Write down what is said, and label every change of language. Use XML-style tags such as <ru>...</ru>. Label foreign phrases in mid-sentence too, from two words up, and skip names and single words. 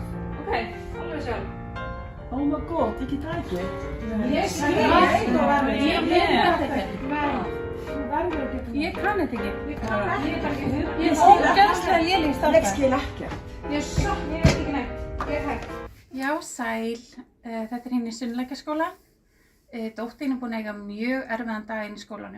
<is>Ok, alveg sjálf.</is> <en>Oh my god,</en> <is>ekki tæki. Ég kann þetta ekki. Ég er ógeðslega léleg stafræði. Ég skil ekkert. Ég veit ekki neitt. Ég er hægt. Já, sæl. Þetta er hinn í Sunnlækjarskóla. Dóttin er búin að eiga mjög erfiðan dag inn í skólanum.</is>